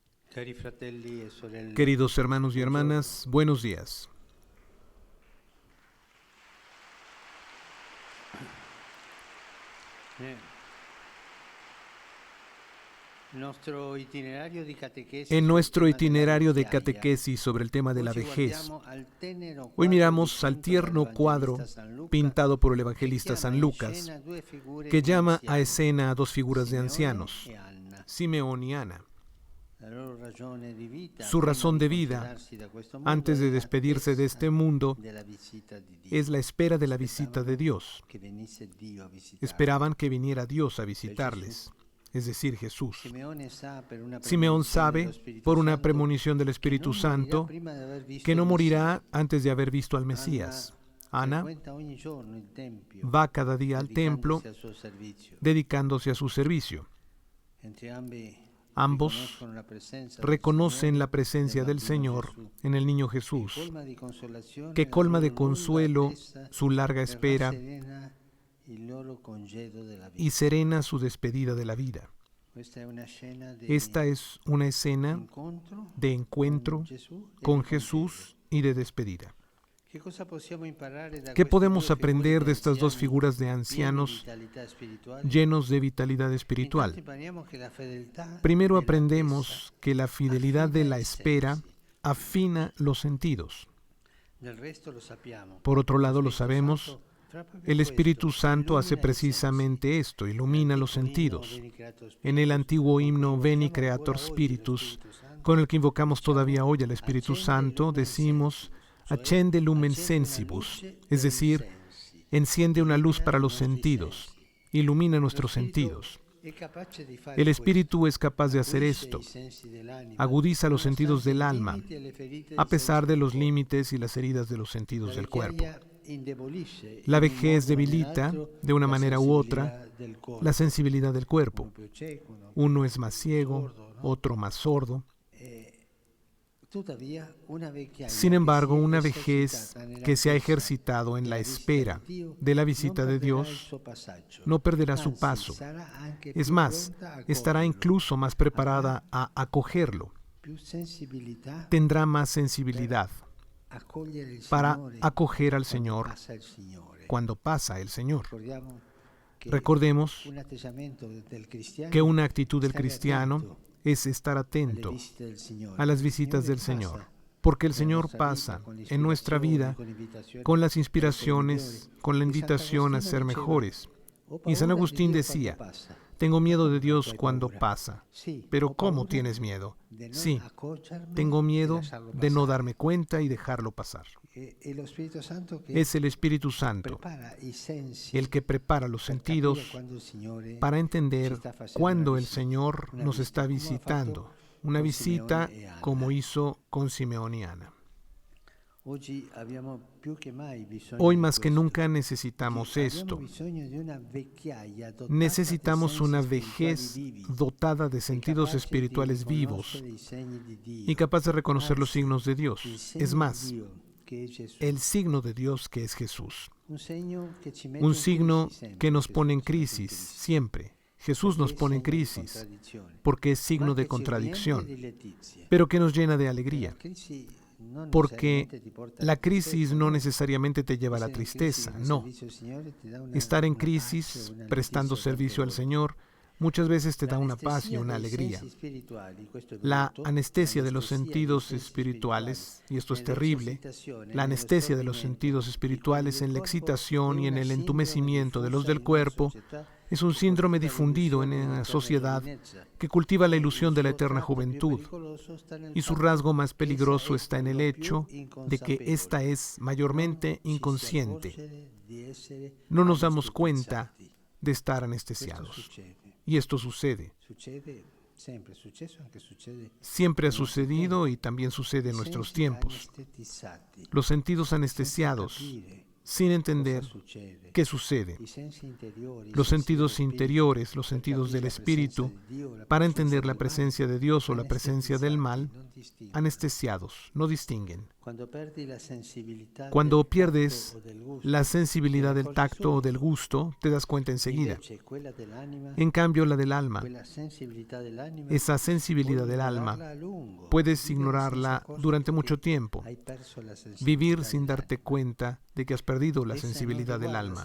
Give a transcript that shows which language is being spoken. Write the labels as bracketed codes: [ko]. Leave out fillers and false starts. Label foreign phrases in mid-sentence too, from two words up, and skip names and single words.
[it] Cari fratelli e sorelle, [es] Queridos hermanos y hermanas, buenos días. eh, nuestro itinerario di catequesis En [it] sul [es] nuestro [it] tema della [es] itinerario de [it] vecchiaia. [es] catequesis sobre el tema de la [it] Oggi [es] vejez, [it] guardiamo al tenero [es] hoy [it] quadro [es] miramos al [it] dipinto [es] tierno cuadro [it] dall'Evangelista San Luca, [es] pintado por el [it] che [es] evangelista [it] chiama [es] San [it] in [es] Lucas, [it] scena due figure [es] que [it] di [es] llama a [it] anziani, [es] escena a dos figuras de [it] Simeone [es] ancianos, [it] e Anna. [es] Simeón y Ana. [it] La loro ragione di vita, [es] Su [it] prima [es] razón [it] di [es] de vida, [it] congedarsi da questo mondo, [es] antes de [it] è [es] despedirse de este [it] l'attesa [es] mundo, [it] della visita di Dio. [es] es la espera de la visita de [it] Aspettavano [es] Dios. [it] che venisse Dio a visitarli. [es] Esperaban que viniera Dios a visitarles, es decir, Jesús. [it] Simeone sa per una [es] Simeón [it] premonizione [es] sabe, [it] dello Spirito [es] por una [it] Santo, [es] premonición del que Espíritu no morirá Santo, prima de haber visto que no el morirá Mesías. antes de haber visto al Mesías. Ana [it] frecuenta ogni giorno il tempio, [es] va cada día al templo [it] dedicandosi al suo servizio. [es] dedicándose a su servicio. [it] Entrambi [es] Ambos [it] riconoscono la presenza del [es] reconocen [it] Signore [es] la presencia [it] nel [es] del [it] bambino [es] Señor [it] Gesù, [es] en el niño [it] che [es] Jesús, [it] colma di consolazione [es] que [it] la [es] colma [it] loro [es] de [it] lunga [es] consuelo [it] attesa [es] su larga [it] per [es] espera [it] rasserena il loro congedo della vita. [es] y serena su despedida de la vida. [it] Questa è una scena di [es] Esta es una escena [it] incontro [es] de encuentro [it] con Gesù e [es] con [it] di congedo. [es] Jesús y de despedida. [it] Che cosa possiamo imparare da [es] ¿Qué [it] queste [es] podemos [it] due figure [es] aprender [it] di [es] de estas dos [it] anziani [es] figuras de [it] pieni di [es] ancianos [it] vitalità spirituale? [es] llenos de vitalidad [it] Intanto [es] espiritual? [it] impariamo che la fedeltà [es] Primero [it] dell'attesa [es] aprendemos que la fidelidad de [it] affina [es] la [it] i [es] espera [it] sensi. [es] afina los sentidos. [it] Del resto lo sappiamo. [es] Por otro [it] Lo [es] lado, lo [it] Spirito [es] sabemos, [it] Santo fa proprio [es] el Espíritu [it] questo, [es] Santo hace [it] illumina i sensi. [es] precisamente esto, ilumina los [it] Nell'antico inno [es] sentidos. [la] Veni Creator [es] En el [la] Spiritus, [es] antiguo [it] con cui [es] himno Veni [it] invochiamo [es] Creator [it] ancora oggi lo [es] Spiritus, [it] Spirito Santo, [es] con el que invocamos [it] diciamo, [es] todavía hoy al Espíritu [it] accende [es] Santo, [la] lumen [es] decimos, [la] sensibus, [it] cioè [la] accende lumen [it] accende una [la] sensibus, [it] luce [es] es [it] per i [es] decir, [it] sensi, [es] enciende una luz [it] illumina [es] para [it] i [es] los [it] nostri [es] sentidos, [it] sensi. [es] ilumina [it] Lo [es] nuestros [it] Spirito [es] sentidos. [it] è capace di fare [es] El [it] questo. [es] Espíritu es capaz de hacer [it] Acuisce [es] esto, [it] i sensi dell'anima, [es] agudiza los sentidos del [it] nonostante i [es] alma, [it] limiti e le ferite [es] a [it] dei [es] pesar [it] sensi [es] de [it] del [es] los [it] corpo. [es] límites y las heridas de los sentidos [it] La [es] del cuerpo. [it] vecchiaia indebolisce [es] La [it] in un [es] vejez [it] modo o [es] debilita, [it] nell'altro, [es] de una [it] la [es] manera u otra, [it] sensibilità del corpo. [es] la sensibilidad del cuerpo. [it] Uno più cieco, uno [es] Uno [it] più [es] es más ciego, [it] sordo, ¿no? [es] otro más sordo. [it] Tuttavia, una vecchiaia [es] Sin [it] che [es] embargo, [it] si è [es] una vejez [it] esercitata nella [es] que se ha [it] attesa [es] ejercitado en la [it] della visita [es] espera [it] di Dio, [es] de la [it] non [es] visita de [it] perderà il [es] Dios [it] suo passaggio. [es] no perderá su [it] Anzi, [es] paso. [it] sarà anche [es] Es [it] più [es] más, [it] pronta a [es] estará [it] coglierlo. [es] incluso más preparada a acogerlo. [it] Più sensibilità [es] Tendrá más sensibilidad [it] accogliere il [es] para [it] Signore [es] acoger al [it] quando [es] Señor [it] passa il Signore. [es] cuando pasa el Señor. [it] Ricordiamo che [es] Recordemos [it] un atteggiamento del cristiano [es] que una actitud del [it] stare [es] cristiano [it] attento [es] es estar [it] alle [es] atento [it] visite del Signore. [es] a las [it] Il [es] visitas [it] Signore [es] del Señor, [it] passa [es] porque el [it] nella [es] Señor [it] nostra vita [es] pasa [it] con le [es] en nuestra vida [it] ispirazioni, con le invitazioni [es] con las [it] a essere [es] inspiraciones, [it] migliori. [es] con la [it] E [es] invitación a [it] Sant'Agostino [es] ser [it] diceva, [es] mejores. [it] "Ho [es] Y San [it] paura di [es] Agustín [it] Dio [es] decía, [it] quando passa". [es] tengo miedo de ¿Cómo Dios [it] tu hay [es] cuando [it] paura? [es] pasa. [it] Sí, [es] Pero [it] ho [es] ¿cómo [it] paura [es] tienes miedo? de no Sí, [it] accorgermi [es] tengo [it] e [es] miedo [it] lasciarlo [es] de no [it] passare. [es] darme cuenta y dejarlo pasar. [it] E lo Spirito Santo che [es] Es el Espíritu Santo [it] prepara i sensi [es] el que prepara los [it] per [es] sentidos [it] capire quando il Signore [es] para [it] ci [es] entender [it] sta facendo [es] cuándo [it] una [es] el [it] visita, [es] Señor [it] una [es] nos [it] visita, [es] está [it] come ha fatto [es] visitando. Una [it] con [es] visita [it] Simeone e Anna. [es] como hizo con Simeón y Ana. [it] Oggi abbiamo più che mai bisogno [es] Hoy [it] di [es] más que [it] questo. [es] nunca necesitamos [it] Abbiamo [es] esto. [it] bisogno di una vecchiaia dotata [es] Necesitamos [it] di [es] una [it] sensi spirituali [es] vejez [it] vivi, [es] dotada de [it] e [es] sentidos [it] capace di [es] espirituales vivos [it] riconoscere i segni di Dio. [es] y capaz de reconocer los [it] Anzi, [es] signos de Dios. [it] il segno [es] Es [it] di [es] más, [it] Dio, che è Gesù. [es] el signo de Dios que es Jesús. [it] Un segno che ci mette [es] Un [it] in [es] signo [it] crisi sempre, [es] que nos [it] Gesù, [es] pone en [it] sempre in [es] crisis [it] crisi. [es] siempre. Jesús nos [it] Perché è [es] pone en [it] segno di [es] crisis [it] contraddizione, [es] porque es [it] ma [es] signo de [it] che ci [es] contradicción, [it] riempie di letizia. [es] pero que nos llena de [it] La [es] alegría. [it] crisi non [es] Porque [it] necessariamente ti porta [es] la [it] alla [es] crisis [it] tristezza, [es] no [it] no. [es] necesariamente te lleva a la [it] Essere in crisi [es] tristeza, [it] nel [es] no. [it] servizio al Signore ti dà [es] Estar en [it] una pace, [es] crisis, [it] una [es] prestando [it] letizia [es] servicio al [it] tante volte. [es] Señor, muchas veces te [it] La [es] da una paz y [it] anestesia [es] una [it] dei [es] alegría. [it] sensi spirituali, questo è [es] La [it] brutto, [es] anestesia de los [it] l'anestesia dei [es] sentidos [it] sensi [es] espirituales, y esto es [it] nella [es] terrible, [it] eccitazione, [es] la [it] nello [es] anestesia de los [it] stordimento [es] sentidos [it] di quelli [es] espirituales [it] del [es] en la [it] corpo, [es] excitación [it] è [es] y en [it] una [es] el [it] sindrome [es] entumecimiento de los [it] diffusa [es] del [it] in una [es] cuerpo, [it] società [es] es un [it] che [es] síndrome [it] coltiva [es] difundido en [it] l'illusione [es] una [it] dell'eterna [es] sociedad [it] giovinezza. [es] que cultiva la [it] E [es] ilusión [it] il [es] de la [it] suo [es] eterna [it] tratto più [es] juventud, [it] pericoloso sta nel [es] y su [it] fatto [es] rasgo más [it] che essa [es] peligroso [it] è [es] está en [it] per [es] el [it] lo [es] hecho [it] più [es] de que esta [it] inconsapevole. [es] es mayormente [it] Non ci si [es] inconsciente. [it] accorge di essere [es] No nos damos cuenta [it] anestetizzati. [es] de estar [it] Questo [es] anestesiados. [it] succede. [es] Y esto sucede. [it] Succede sempre, è successo anche succede. [es] Siempre ha en nuestro sucedido tiempo. y también sucede en [it] I [es] nuestros [it] sensi [es] tiempos. [it] anestetizzati, [es] Los sentidos [it] senza [es] anestesiados, [it] capire [es] sin entender [it] cosa succede. [es] qué sucede. [it] I sensi interiori, i [es] Los [it] sensi [es] sentidos [it] dello spirito, [es] interiores, los [it] per [es] sentidos [it] capire [es] del [it] la presenza [es] espíritu, [it] di Dio, la [es] para [it] presenza [es] entender la [it] del male, [es] presencia de Dios o la presencia del mal, [it] anestetizzati, non distinguono. [es] anestesiados, no distinguen. Cuando pierdes la sensibilidad del tacto o del gusto, te das cuenta enseguida. En cambio, la del alma, esa sensibilidad del alma, puedes ignorarla durante mucho tiempo, vivir sin darte cuenta de que has perdido la sensibilidad del alma.